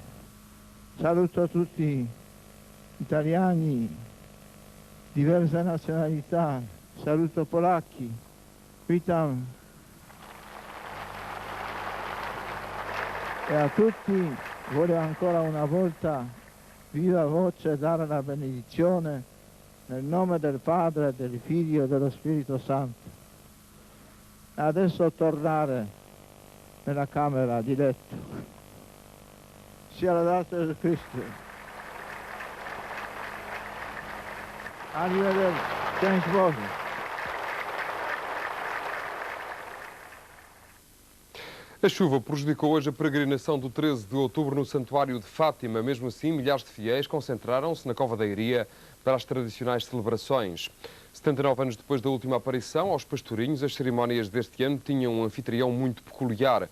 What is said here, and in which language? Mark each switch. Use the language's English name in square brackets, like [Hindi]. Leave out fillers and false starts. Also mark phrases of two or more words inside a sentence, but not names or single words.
[Italian] Saluto tutti italiani, diverse nazionalità, saluto polacchi, witam E a tutti voglio ancora una volta viva voce dare la benedizione nel nome del Padre, del Figlio e dello Spirito Santo. Adesso tornare nella camera di letto. Sia lodato Gesù Cristo. Arrivederci. Thanks, Boże. [Portuguese] A chuva prejudicou hoje a peregrinação do 13 de outubro no Santuário de Fátima. Mesmo assim, milhares de fiéis concentraram-se na Cova da Iria para as tradicionais celebrações. 79 anos depois da última aparição aos pastorinhos, as cerimónias deste ano tinham um anfitrião muito peculiar.